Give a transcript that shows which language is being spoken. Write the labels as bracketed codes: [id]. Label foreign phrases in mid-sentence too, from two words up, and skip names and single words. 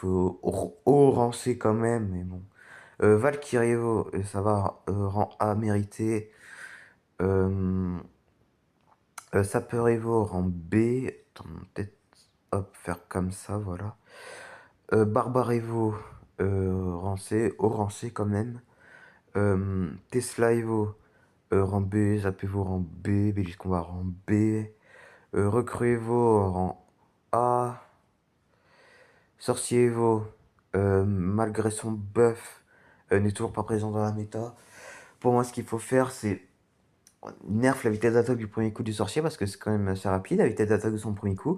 [fr] Rang C quand même, mais bon. Valkyrie Evo, ça va, rang A mérité. Euh, Sapeur Evo, rang B. Attends, peut-être, hop, faire comme ça, voilà. Barbare Evo, rang C, au rang C quand même. Tesla Evo, rang B. Zap Evo, rang B. Bélis Combat, rang B. Recrue Evo, rang A. Sorcier Evo, malgré son buff, n'est toujours pas présent dans la méta. Pour moi, ce qu'il faut faire, c'est nerf la vitesse d'attaque du premier coup du sorcier parce que c'est quand même assez rapide la vitesse d'attaque de son premier coup.